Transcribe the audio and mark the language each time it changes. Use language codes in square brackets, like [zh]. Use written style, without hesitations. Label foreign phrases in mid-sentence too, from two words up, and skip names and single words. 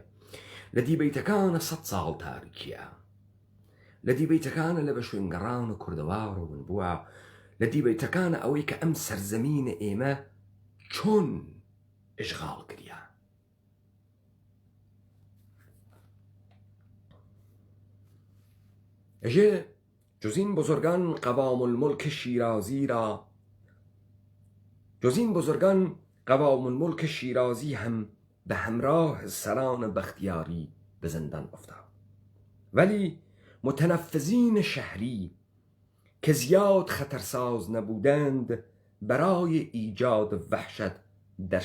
[ckb] لە دیبەیتەکانە 100 ساڵ تاریکیە، لە دیبەیتەکانە لە بە شوێنگەڕان و کوردەوارەون بووە، لە دیبەیتەکانە ئەوەی کە ئەم سەرزەمینە ئێمە چۆن ئشغاڵ کردیە. [fa] ئەژێ جوزین بزرگان قوام الملک شیرازی را قوام الملک شیرازی هم به همراه سران بختیاری به زندان افتاد، ولی متنفذین شهری که زیاد خطرساز نبودند برای ایجاد وحشت در